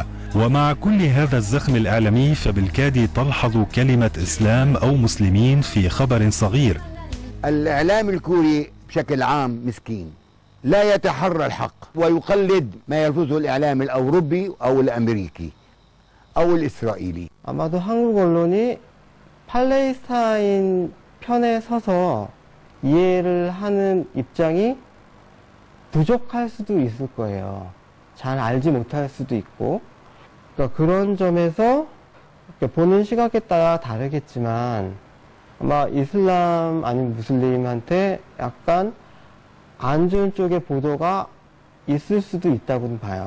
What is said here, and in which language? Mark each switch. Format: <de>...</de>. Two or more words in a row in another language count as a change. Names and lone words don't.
<ar>ومع كل هذا الزخم الإعلامي فبالكاد تلحظ كلمة إسلام أو مسلمين في خبر صغير. الإعلام الكوري بشكل عام مسكين، لا يتحرى الحق ويقلد ما يلفظه الإعلام الأوروبي أو الأمريكي أو الإسرائيلي.</ar> <ko>아마도 한국 언론이 팔레스타인 편에 서서 이해를 하는 입장이 부족할 수도 있을 거예요. 잘 알지 못할 수도 있고, 그러니까 그런 점에서 보는 시각에 따라 다르겠지만 아마 이슬람 아니면 무슬림한테 약간 안 좋은 쪽의 보도가 있을 수도 있다고는 봐요.</ko>